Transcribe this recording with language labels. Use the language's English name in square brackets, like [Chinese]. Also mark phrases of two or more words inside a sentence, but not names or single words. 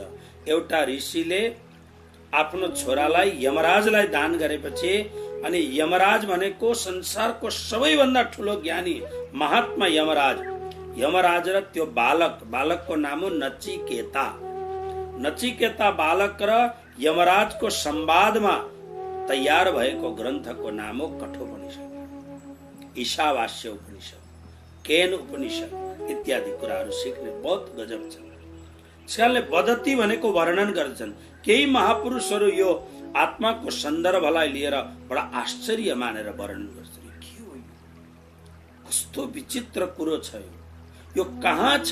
[Nepali] एउटा ऋषिले आफ्नो छोरालाई यमराजलाई दान गरेपछि, अनि यमराज भनेको संसारको सबैभन्दा ठुलो ज्ञानी महात्मा यमराज र त्यो बालकको नाम हो नचिकेता। नचिकेता बालक र यमराजको संवादमा तयार भएको ग्रन्थको नाम हो कठोपनिषद, ईशावास्य उपनिषद, केन उपनिषद इत्यादि कुराहरू सिक्ने बहुत गजब छ। त्यसकारणले वदती भनेको वर्णन गर्छन्। केही महापुरुषहरू यो आत्माको सन्दर्भलाई लिएर बडा आश्चर्य मानेर वर्णन गर्छन्। के हो यो? कस्तो विचित्र कुरो छ यो कहाँ छ?